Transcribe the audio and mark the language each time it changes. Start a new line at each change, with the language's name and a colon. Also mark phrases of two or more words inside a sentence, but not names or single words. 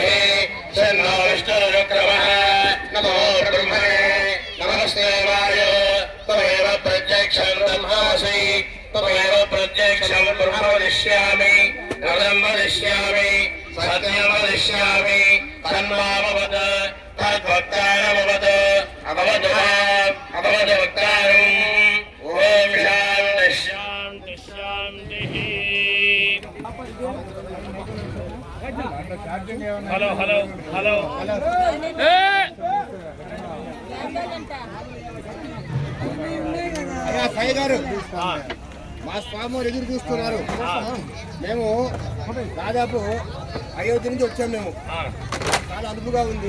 Sanskrit: शन्नो विष्णुरुक्रमः नमो ब्रह्मणे नमस्ते वाय त्वमेव प्रत्यक्षं ब्रह्मासि त्वमेव प्रत्यक्षं ब्रह्म वदिष्यामि रदं वदिष्यामि सत्यं वदिष्यामि तन्मामवद तद्वक्तारमवद अभवद अभवद वक्तारम् ओम शांति शांति।
English: hello hello hello
Telugu: సాయి గారు మా స్వామి వారు ఎదురు చూస్తున్నారు. మేము దాదాపు అయోధ్య నుంచి వచ్చాము. మేము చాలా అదుపుగా ఉంది.